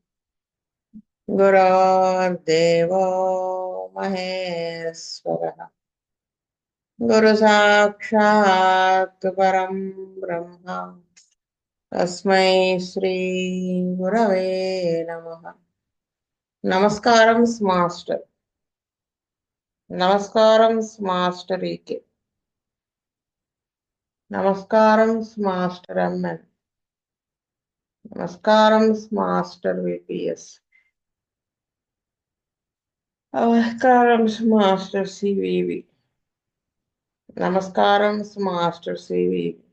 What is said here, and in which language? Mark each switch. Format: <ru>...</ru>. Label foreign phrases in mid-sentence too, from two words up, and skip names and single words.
<sa>गुरुर्देवो महेश्वरः गुरु साक्षात् परं ब्रह्म तस्मै श्री गुरवे नमः</sa> <te>నమస్కారం మాస్టర్ నమస్కారం మాస్టర్ ఈకే నమస్కారం మాస్టర్ ఎంఎన్ నమస్కారం మాస్టర్ విపిఎస్ నమస్కారం మాస్టర్ సివివి నమస్కారం మాస్టర్ సివివి</te>